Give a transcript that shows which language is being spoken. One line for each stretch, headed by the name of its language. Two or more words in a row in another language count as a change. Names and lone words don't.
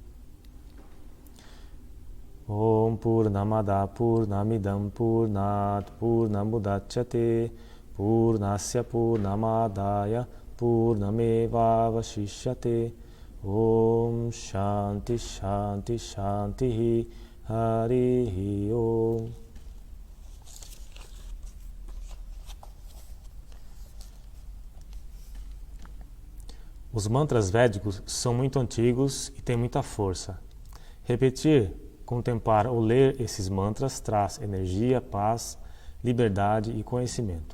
Sanskrit: ॐ पूर्णमदः पूर्णमिदं पूर्णात् पूर्णमुदच्यते पूर्णस्य पूर्णमादाय पूर्णमेव वशिष्यते. ॐ शान्तिः शान्तिः शान्तिः. हरिः ॐ.
Portuguese: Os mantras védicos são muito antigos e têm muita força. Repetir, contemplar ou ler esses mantras traz energia, paz, liberdade e conhecimento.